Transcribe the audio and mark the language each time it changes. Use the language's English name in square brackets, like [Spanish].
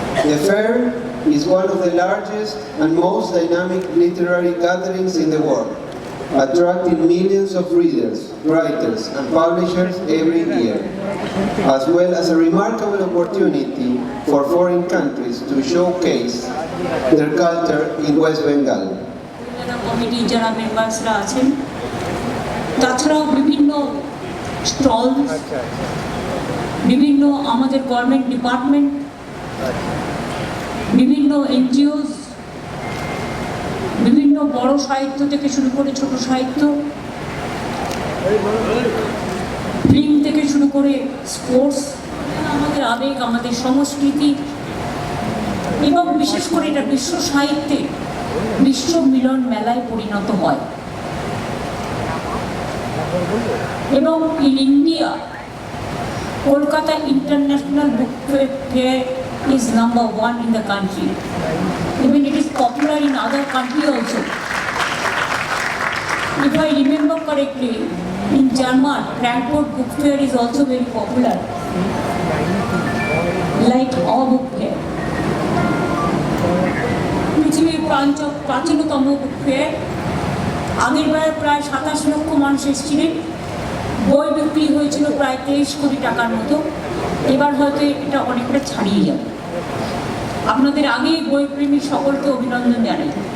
[English] The fair is one of the largest and most dynamic literary gatherings in the world, attracting millions of readers, writers, and publishers every year, as well as a remarkable opportunity for foreign countries to showcase their culture in West Bengal. [Bangla] Committee যারা মেম্বার্সরা আছেন, তাছাড়াও বিভিন্ন stall, বিভিন্ন আমাদের government department, বিভিন্ন NGOs, বিভিন্ন বড় সাহিত্য থেকে শুরু করে ছোট সাহিত্য, ফিল্ম থেকে শুরু করে স্পোর্টস, আমাদের আবেগ, আমাদের সংস্কৃতি এবং বিশেষ করে এটা বিশ্ব সাহিত্যে বিশ্ব মিলন মেলায় পরিণত হয়। [English] এবং in India, Kolkata International Book Fair is number 1 in the country. Even it is popular in other countries also. If I remember correctly, in German, Frankfurt Book Fair is also very popular, like our book fair. [Bangla] পৃথিবীর প্রাচীনতম book fair, আগের বার প্রায় 27 লক্ষ মানুষ এসেছিলেন, বই বিক্রি হয়েছিল প্রায় 23 কোটি টাকার মতো। এবার হয়তো এটা অনেকটা ছাড়িয়ে যাবে। আপনাদের আগে বইপ্রেমী সকলকে অভিনন্দন জানাই।